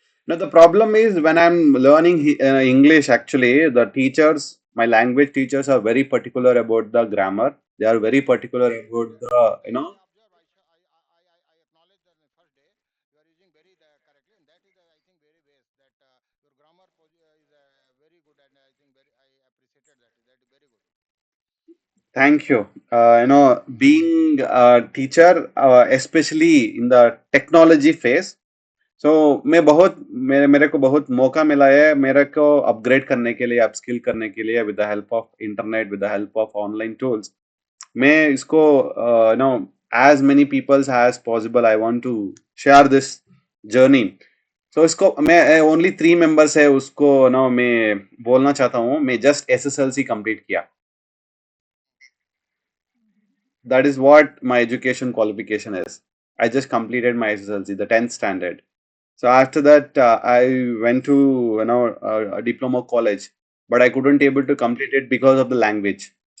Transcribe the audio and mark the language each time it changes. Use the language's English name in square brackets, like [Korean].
[English] Now the problem is when I'm learning English, actually, the teachers, my language teachers are very particular about the grammar. They are very particular about yes the, that I observe I acknowledge that in the first day you are using very correctly and that is I think very best that your grammar is very good and I think very I appreciated that is very good thank you. Being a teacher, especially in the technology phase, [Hindi] मैं बहुत मेरे को बहुत मौका मिला है मेरे को अपग्रेड करने के लिए, अपस्किल करने के लिए, [English] With the help of internet, with the help of online tools. [Hindi] मैं इसको [English] Know as many peoples as possible I want to share this journey. [Hindi] सो इसको मैं ओनली 3 मेंबर्स है उसको मैं बोलना चाहता हूँ। मैं जस्ट एसएसएलसी कंप्लीट किया। [English] That is what my education qualification is. I just completed my SSLC, the 10th standard. So after that, I went to a diploma college, but I couldn't able to complete it because of the language.